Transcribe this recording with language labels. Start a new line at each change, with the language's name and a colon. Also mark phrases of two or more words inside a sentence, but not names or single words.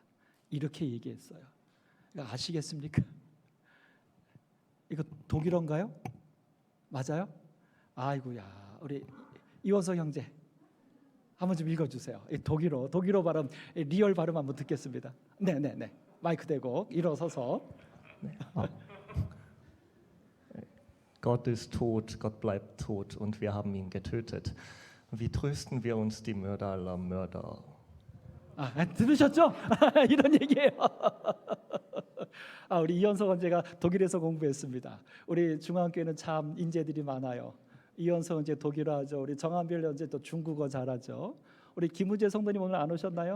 Korean: 이렇게 얘기했어요. 아시겠습니까? 이거 독일어인가요? 맞아요? 아이고야, 우리 이원석 형제 한번 좀 읽어주세요. 독일어 발음, 리얼 발음 한번 듣겠습니다. 네. 마이크 대고 일어서서.
German: Gott ist tot, Gott bleibt tot und wir haben ihn getötet. Wie trösten wir uns die Mörder aller Mörder?
Korean: 들으셨죠? 이런 얘기예요. 우리 이현석 원제가 독일에서 공부했습니다. 우리 중앙교회는 참 인재들이 많아요. 이현석 원제 독일어 하죠. 우리 정한별 원제 또 중국어 잘하죠. 우리 김우재 성도님 오늘 안 오셨나요?